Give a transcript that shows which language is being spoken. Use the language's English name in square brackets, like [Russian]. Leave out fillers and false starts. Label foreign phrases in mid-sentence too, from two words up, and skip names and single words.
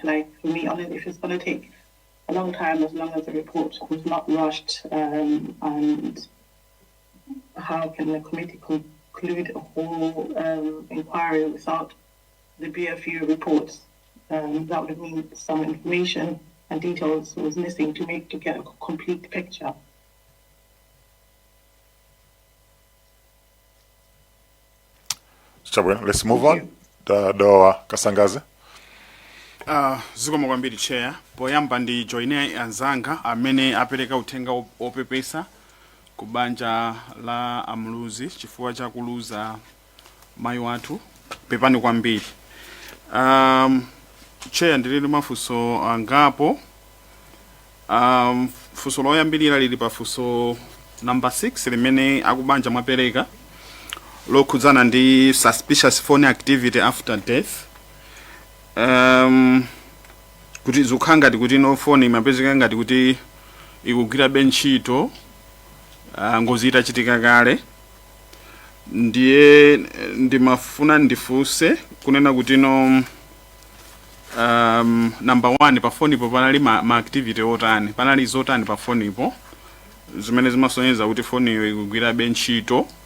[English] Like for me, if it's going to take a long time, as long as the report was not rushed, and how can the committee conclude a whole inquiry without the BFU reports? That would mean some information and details was missing to get a complete picture. Chabwe, let's move on. Doa Kasangaze. [Nyanja] Zikomo kwambiri Chair. Poyamba ndi joine anzanga amene apereka uthenga opepesa kubanja la amuluzi chifukwa cha kuluza mayi wathu pepani kwambiri. Chair ndilili mafunso angapo. Funso loyambirira lili pa funso number 6 limene akubanja mwapereka lokhudzana ndi [English] suspicious phone activity after death. [Nyanja] Kuti zikukhala ngati kuti no phone imapezeka ngati kuti ikugwira ntchito ngozi itachitika kale. Ndiye ndimafuna ndifunse kunena kuti no number 1 pa phone ipo panali ma activity otani, panali zotani pa phone ipo zimene zimasonyeza kuti phone iyo ikugwira ntchito.